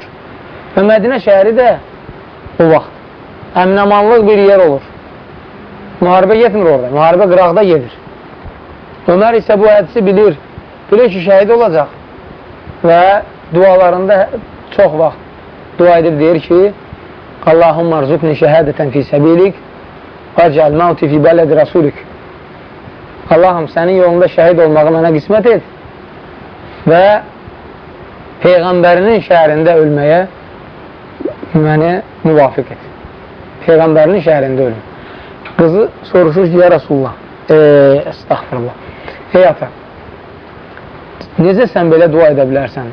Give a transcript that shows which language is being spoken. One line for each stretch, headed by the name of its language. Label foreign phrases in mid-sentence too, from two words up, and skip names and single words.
Azerbaijani: Və Mədinə şəhəri də o vaxt əmin-amanlıq bir yer olur. Müharibə getmir orada, müharibə qıraqda gedir. Ömər isə bu hədisi bilir. Bilir ki, şəhid olacaq. Və dualarında çox vaxt dua edib deyir ki,
Arabic: اللهم ارزقني شهادة في سبيلك واجعل موتي في بلد رسولك.
Azerbaijani: Allahım, sənin yolunda şəhid olmağı mənə qismət et və Peyğəmbərinin şəhərində ölməyə məni müvafiq et. Peyğəmbərinin şəhərində ölüm. Qızı soruşur ki,
Arabic: يا رسول الله، أستغفر الله,
Azerbaijani: ey ata, necə sən belə dua edə bilərsən?